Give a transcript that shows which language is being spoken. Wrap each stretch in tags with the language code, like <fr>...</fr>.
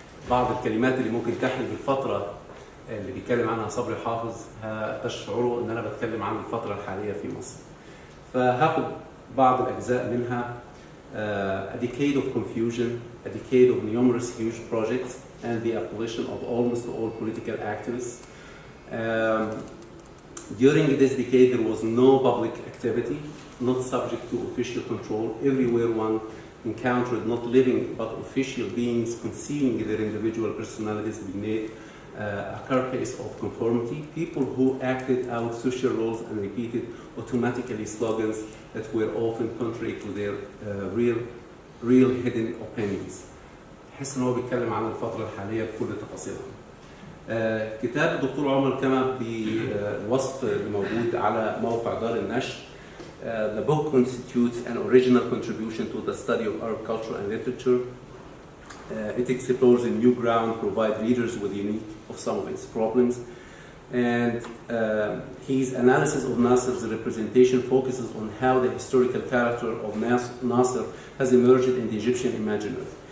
<ar>بعض الكلمات اللي ممكن تحمل بالفتره اللي بيتكلم عنها صبري حافظ هتشعروا ان انا بتكلم عن الفتره الحاليه في مصر. فهاخد بعض الاجزاء منها.</ar> <en>A decade of confusion, a decade of numerous huge projects, and the abolition of almost all political activists. During this decade, there was no public activity, not subject to official control. Everywhere one encountered not living but official beings concealing their individual personalities beneath a carapace of conformity, people who acted out social roles and repeated automatically slogans that were often contrary to their real hidden opinions.</en> <ar>أحس إن هو بيتكلم عن الفترة الحالية بكل تفاصيلها. كتاب الدكتور عمر كما بالوصف الموجود على موقع دار النشر.</ar> <en>The book constitutes an original contribution to the study of Arab culture and literature. It explores a new ground, provide readers with unique of some of its problems, and his analysis of Nasser's representation focuses on how the historical character of Nasser has emerged in the Egyptian imaginary.</en>